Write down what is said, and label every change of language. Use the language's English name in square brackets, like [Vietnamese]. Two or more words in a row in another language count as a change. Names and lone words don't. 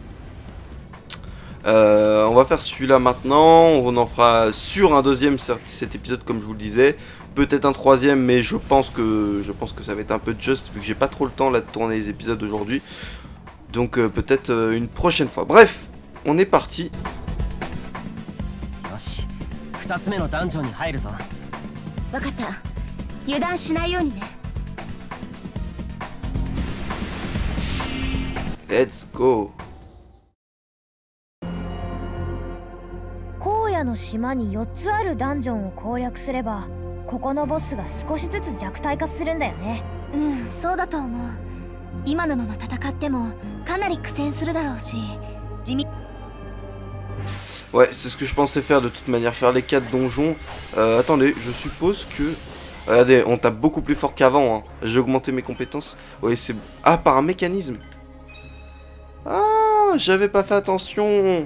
[French] On va faire celui-là maintenant. On en fera sur un deuxième cet épisode, comme je vous le disais. Peut-être un troisième, mais je pense que ça va être un peu juste, vu que j'ai pas trop le temps là de tourner les épisodes aujourd'hui. Donc peut-être une prochaine fois. Bref, on est parti. [English] Let's go. [Japanese] 荒野の島に4つあるダンジョンを攻略すれば、ここのボスが少しずつ弱体化するんだよね。そうだと思う。今のまま戦ってもかなり苦戦するだろうし、地味。 [French] Ouais, c'est ce que je pensais faire de toute manière, faire les 4 donjons. Attendez, je suppose que... Regardez, on tape beaucoup plus fort qu'avant, hein. J'ai augmenté mes compétences. Oui, c'est... Ah, par un mécanisme. Ah, j'avais pas fait attention.